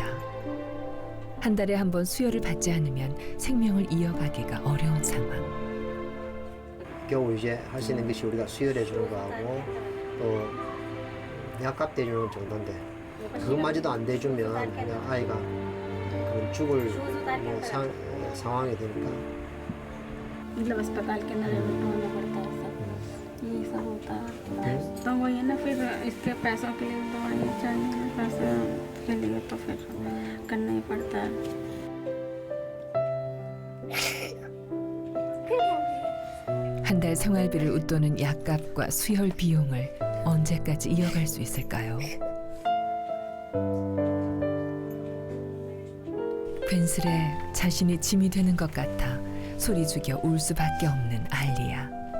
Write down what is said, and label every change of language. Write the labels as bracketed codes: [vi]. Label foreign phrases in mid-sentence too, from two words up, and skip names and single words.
[ko] 한 달에 한 번 수혈을 받지 않으면 생명을 이어가기가 어려운 상황. 겨우 이제 할 수 있는 것이 우리가 수혈해 주는 거하고 또 약값 대주는 정도인데 그것마저도 안 대주면 그냥 아이가 그런 죽을 상황이 되니까. [hi] मतलब अस्पताल के अंदर एडमिट होना पड़ता है सब यही सब होता है तो वही है ना फिर इसके पैसों के लिए दवाइयाँ चाहिए पैसे के लिए तो फिर करना ही पड़ता है [ko] 한 달 생활비를 웃도는 약값과 수혈 비용을 언제까지 이어갈 수 있을까요? 괜스레 자신이 짐이 되는 것 같아 소리 죽여 울 수밖에 없는 알리야.